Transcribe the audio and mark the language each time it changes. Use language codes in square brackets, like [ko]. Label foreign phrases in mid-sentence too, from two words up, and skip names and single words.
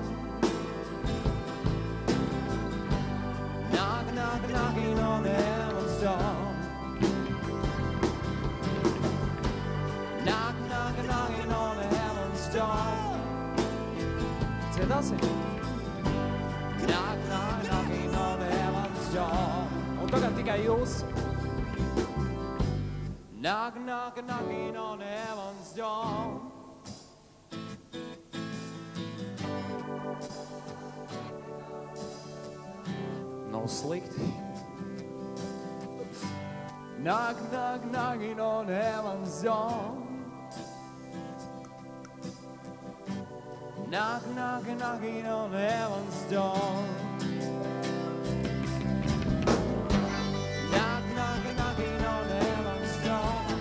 [en] Knocking on heaven's door. Knocking on heaven's door. [lv] Dziedāsim? [en] Knocking on heaven's door. [lv] Un tagad tikai jūs. [en] Knocking on heaven's door. [lv] Nav slikti. [en] Knocking on heaven's door. Knocking on heaven's door. Knocking on heaven's door.